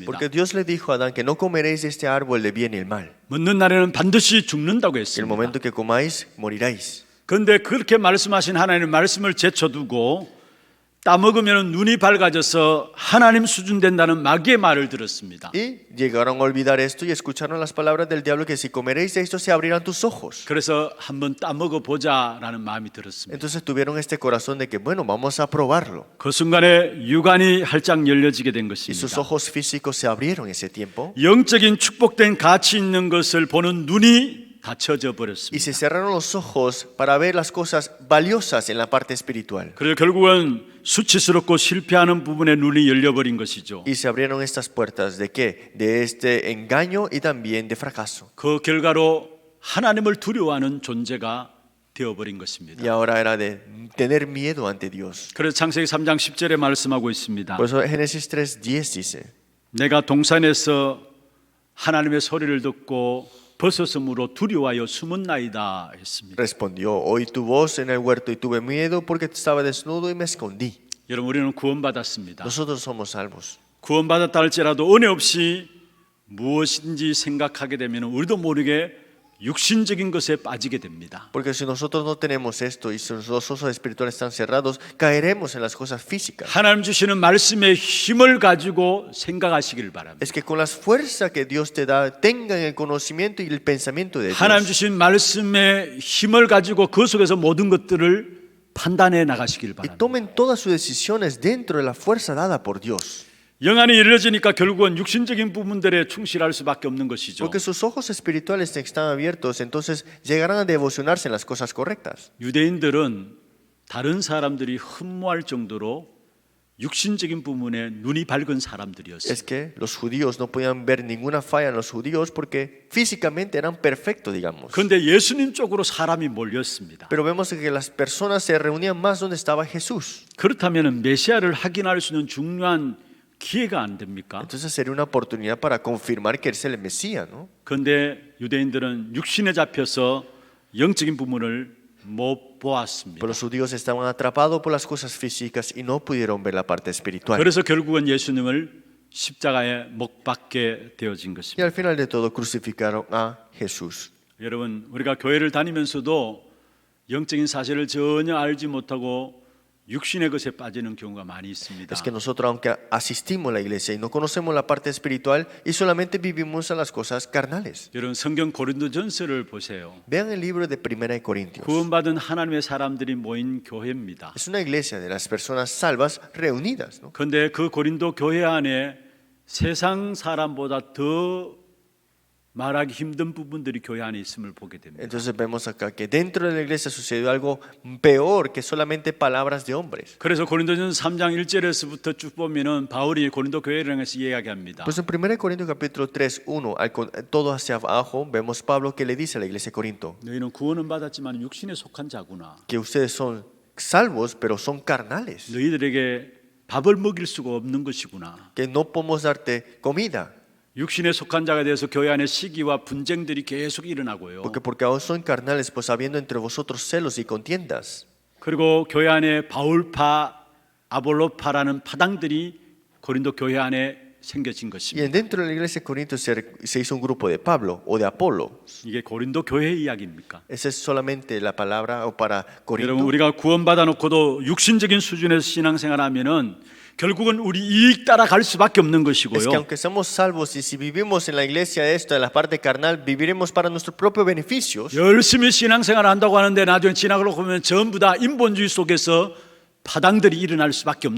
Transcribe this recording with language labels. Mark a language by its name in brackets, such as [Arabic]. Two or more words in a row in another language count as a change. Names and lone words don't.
[Spanish] Porque Dios le dijo a Adán que no comeréis de este árbol de bien y el mal. [Korean] 먹는 날에는 반드시 죽는다고 [Spanish] En el [Korean] 했습니다. [Spanish] momento que comáis, moriréis. [Korean] 그런데 그렇게 말씀하신 하나님의 말씀을 제쳐두고 따먹으면 눈이 밝아져서 하나님 수준 된다는 마귀의 말을 들었습니다. [Spanish] Y llegaron a olvidar esto y escucharon las palabras del diablo que si comeréis de esto se abrirán tus ojos. [Korean] 그래서 한번 따먹어 보자라는 마음이 들었습니다. [Spanish] Entonces tuvieron este corazón de que bueno, vamos a probarlo. [Korean] 그 순간에 육안이 활짝 열려지게 된 [Spanish] Y sus [Korean] 것입니다. [Spanish] ojos físicos se abrieron ese tiempo [Korean] 영적인 축복된 가치 있는 것을 보는 눈이 닫혀져 [Spanish] y [Korean] 버렸습니다. [Spanish] se cerraron los ojos para ver las cosas valiosas en la parte espiritual. [Korean] 그래서 결국은 수치스럽고 실패하는 부분에 눈이 열려버린 것이죠. [Spanish] Y se abrieron estas puertas de qué? De este engaño y también de fracaso. [Korean] 그 결과로 하나님을 두려워하는 존재가 되어버린 것입니다. [Spanish] Y ahora era de tener miedo ante Dios. [Korean] 그래서 창세기 3장 10절에 말씀하고 있습니다. [Spanish] Por eso Génesis 3:10 dice: [Korean] 내가 동산에서 하나님의 소리를 듣고 벗었으므로 두려워하여 숨었나이다 했습니다. [Spanish] Respondió, oí tu voz en el huerto y tuve miedo porque estaba desnudo y me escondí. [Korean] 여러분, 우리는 구원받았습니다. [Spanish] Nosotros somos salvos. [Korean] 구원받았다 할지라도 은혜 없이 무엇인지 생각하게 되면 우리도 모르게 육신적인 것에 빠지게 됩니다. [Spanish] Porque si nosotros no tenemos esto y si los ojos espirituales están cerrados, caeremos en las cosas físicas. [Korean] 하나님 주시는 말씀의 힘을 가지고 생각하시기를 바랍니다. [Spanish] Es que con la fuerza que Dios te da, tengan el conocimiento y el pensamiento de [Korean] 하나님 [Spanish] Dios. [Korean] 주신 말씀의 힘을 가지고 그 속에서 모든 것들을 판단해 나가시길 [Spanish] Y [Korean] 바랍니다. [Spanish] tomen todas sus decisiones dentro de la fuerza dada por Dios. [Korean] 영안이 열려지니까 결국은 육신적인 부분들에 충실할 수밖에 없는 것이죠. [Spanish] Porque sus ojos espirituales están abiertos, entonces llegarán a devocionarse en las cosas correctas. [Korean] 유대인들은 다른 사람들이 흠모할 정도로 육신적인 부분에 눈이 밝은 사람들이었어요. [Spanish] Es que los judíos no podían ver ninguna falla en los judíos porque físicamente eran perfectos, digamos. [Korean] 그런데 예수님 쪽으로 사람이 몰렸습니다. [Spanish] Pero vemos que las personas se reunían más donde estaba Jesús. [Korean] 그렇다면 메시아를 확인할 수 있는 중요한 기회가 안 됩니까? [Spanish] Entonces sería una oportunidad para confirmar que Él es el Mesías, ¿no? [Korean] 그런데 유대인들은 육신에 잡혀서 영적인 부분을 못 보았습니다. [Spanish] Pero los judíos estaban atrapados por las cosas físicas y no pudieron ver la parte espiritual. [Korean] 그래서 결국은 예수님을 십자가에 못 박게 되어진 [Spanish] Y [Korean] 것입니다. [Spanish] al final de todo crucificaron a Jesús. [Korean] 여러분, 우리가 교회를 다니면서도 영적인 사실을 전혀 알지 못하고 육신의 것에 빠지는 경우가 많이 있습니다. [Spanish] Es que nosotros, aunque asistimos a la iglesia y no conocemos la parte espiritual y solamente vivimos a las cosas carnales. [Korean] 여러분, 성경 고린도전서를 보세요. [Spanish] Vean el libro de Primera de Corintios. [Korean] 구원받은 하나님의 사람들이 모인 교회입니다. [Spanish] Es una iglesia de las personas salvas reunidas, ¿no? [Korean] 그런데 그 고린도 교회 안에 세상 사람보다 더 말하기 힘든 부분들이 교회 안에 있음을 보게 됩니다. [Spanish] Entonces vemos acá que dentro de la iglesia sucedió algo peor que solamente palabras de hombres. [Korean] 그래서 고린도전서 3장 1절에서부터 쭉 보면은 바울이 고린도 교회를 향해서 이야기합니다. [Spanish] Pues en 1 Corintios capítulo 3, 1, todo hacia abajo, vemos Pablo que le dice a la iglesia de Corinto [Korean] 너희는 구원은 받았지만 육신에 속한 자구나. [Spanish] que ustedes son salvos, pero son carnales, [Korean] 너희들에게 밥을 먹일 수가 없는 것이구나. [Spanish] que no podemos darte comida, [Korean] 육신에 속한 자가 돼서 교회 안에 시기와 분쟁들이 계속 일어나고요. [Spanish] porque aún son carnales, pues habiendo entre vosotros celos y contiendas. [Korean] 그리고 교회 안에 바울파, 아볼로파라는 파당들이 고린도 교회 안에 생겨진 [Spanish] Y [Korean] 것입니다. [Spanish] dentro de la iglesia de Corinto se hizo un grupo de Pablo o de Apolo. [Korean] 이게 고린도 교회 이야기입니까? [Spanish] Esa es solamente la palabra o para [Korean] 여러분, [Spanish] Corinto. [Korean] 우리가 구원받아 놓고도 육신적인 수준에서 신앙생활하면은 결국은 우리 이익 따라 갈 수밖에 없는 [Spanish] Es que [Korean] 것이고요. [Spanish] aunque somos salvos y si vivimos en la iglesia esto, en la parte carnal, viviremos para nuestros propios beneficios. [Korean] 열심히 신앙생활을 한다고 하는데 나중에 지나가고 보면 전부 다 인본주의 속에서 파당들이 일어날 수밖에 없는